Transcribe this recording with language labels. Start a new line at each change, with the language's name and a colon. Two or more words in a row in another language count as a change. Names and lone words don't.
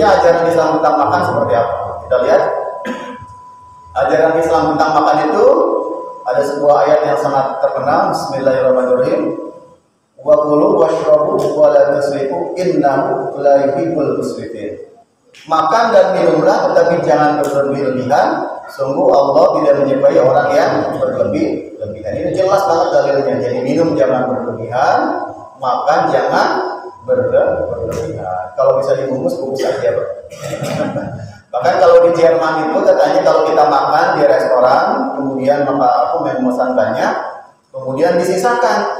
Indonesian: ajaran Islam tentang makan seperti apa? Kita lihat ajaran Islam tentang makan itu ada sebuah ayat yang sangat terkenal. Bismillahirrahmanirrahim.
Arabic: وكلوا واشربوا ولا تسرفوا إنه لا يحب المسرفين.
Indonesian: Makan dan minumlah tetapi jangan berlebih-lebihan. Sungguh Allah tidak menyukai orang yang berlebih-lebihan. Ini jelas banget dalilnya. Jadi minum jangan berlebihan, makan jangan berlebihan. Kalau bisa dibungkus aja, Pak. Bahkan kalau di Jerman itu katanya kalau kita makan di restoran, kemudian maka aku memesan banyak, kemudian disisakan.